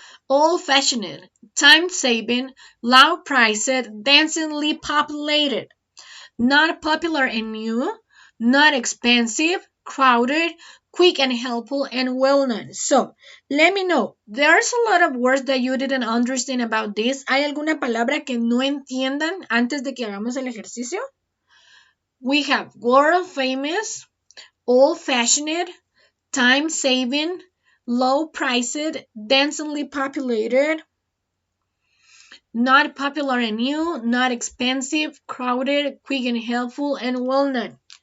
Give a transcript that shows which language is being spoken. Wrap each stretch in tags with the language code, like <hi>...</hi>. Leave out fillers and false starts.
<en>old-fashioned, time-saving, low-priced, densely populated. Not popular and new, not expensive, crowded, quick and helpful, and well-known. So, let me know. There's a lot of words that you didn't understand about this.</en> <es>¿Hay alguna palabra que no entiendan antes de que hagamos el ejercicio?</es> <en>We have world famous, old-fashioned, time-saving, low-priced, densely populated, not popular and new, not expensive, crowded, quick and helpful, and well-known.</en>